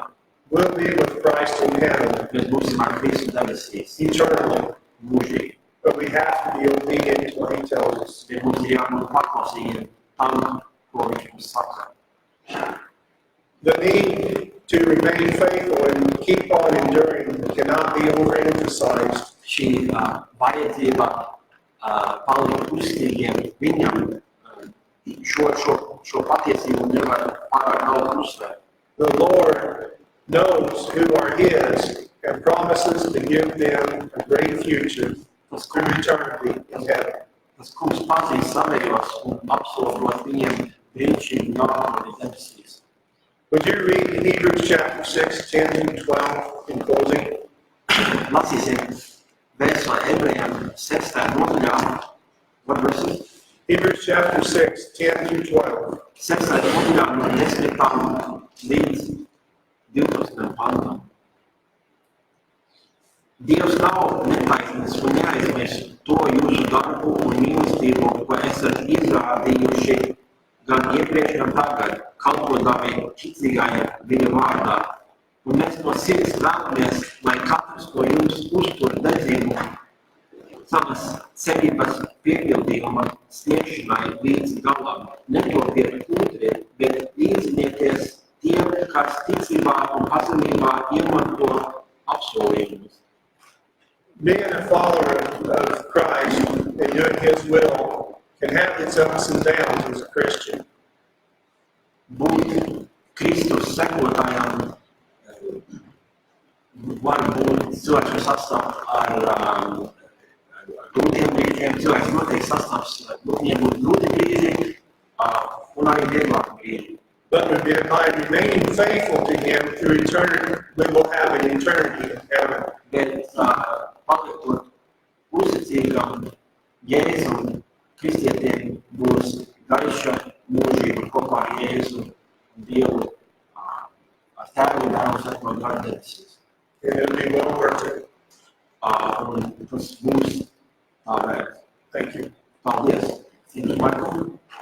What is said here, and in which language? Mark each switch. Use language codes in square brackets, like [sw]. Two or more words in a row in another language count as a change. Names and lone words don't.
[en] We'll be with Christ in heaven. [lv] Mēs būsim ar Kristu debesīs. [en] Eternally. [lv] Mūžīgi. [en] But we have to be obedient to what he tells us. [lv] Bet mums ir jābūt paklausīgiem tam, ko viņš mums saka. [en] The need to remain faithful and keep on enduring cannot be overemphasized. [lv] Šī vajadzība palikt uzstīgiem viņam, šo patiesību nevar pārāk daudz uzsvērt. [en] The Lord knows who are his and promises to give them a great future through eternity in heaven. [lv] Tas kungs pazīst savējos un apsolot viņiem brīnišķīgu nākotni debesīs. [en] Would you read Hebrews chapter 6, 10 through 12 in closing? [lv] Lasīsim vēstuli Ebrejiem 6. nodaļā. [en] What verses? Hebrews chapter 6, 10 through 12. [lv] 6. nodaļā no 10. līdz 12. pantam. Dievs nav netaisnīgs un neaizmirst to jūsu darbu un mīlestību, ko esat izrādījuši gan iepriekš, gan tagad, kalpodami ticīgajiem viņa vārdā. Un mēs no sirds vēlamies, lai katrs no jums uztur dedzību savas cerības piepildījuma sniegšanai līdz galam. Netopiet kūtri, bet līdzinieties tiem, kas ticībā un pazemībā iemanto apsolījumus. [en] Being a follower of Christ and doing his will can have its ups and downs as a Christian. [lv] Būt Kristus sekotājām var būt cilvēks, kas sastāv ar grūtiem brīžiem, cilvēks noteikti sastāvs, viņiem būt grūti brīži un arī vieglāk brīži. [en] But by remaining faithful to him through eternity, we will have an eternity in heaven. [lv] Bet paliekot uzticīgam Jēzum, kristietiem būs gaiša mūžība kopā ar Jēzu un Dievu ar tēvu un dēlu sekot gardebesīs. [en] And it'll be well worth it. [lv] Un tas būs tā vērts. [en] Thank you. [lv] Paldies. Cienījamie Michael.